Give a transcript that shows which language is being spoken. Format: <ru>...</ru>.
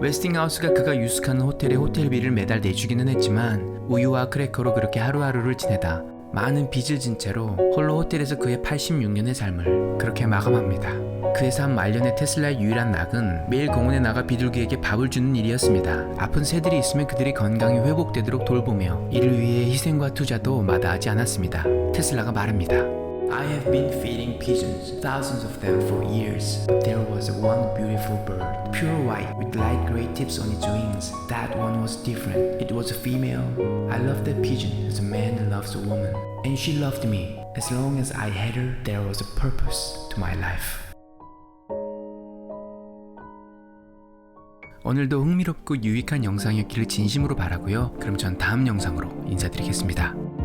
<ko>웨스팅하우스가 그가 유숙하는 호텔에 호텔비를 매달 내주기는 했지만 우유와 크래커로 그렇게 하루하루를 지내다 많은 빚을 진 채로 홀로 호텔에서 그의 86년의 삶을 그렇게 마감합니다. 그의 삶 말년에 테슬라의 유일한 낙은 매일 공원에 나가 비둘기에게 밥을 주는 일이었습니다. 아픈 새들이 있으면 그들이 건강이 회복되도록 돌보며 이를 위해 희생과 투자도 마다하지 않았습니다. 테슬라가 말합니다.</ko> <en>I have been feeding pigeons, thousands of them for years. But there was one beautiful bird, pure white with light gray tips on its wings. That one was different. It was a female. I loved that pigeon as a man loves a woman. And she loved me. As long as I had her, there was a purpose to my life.</en> <ko>오늘도 흥미롭고 유익한 영상이었기를 진심으로 바라고요. 그럼 전 다음 영상으로 인사드리겠습니다.</ko>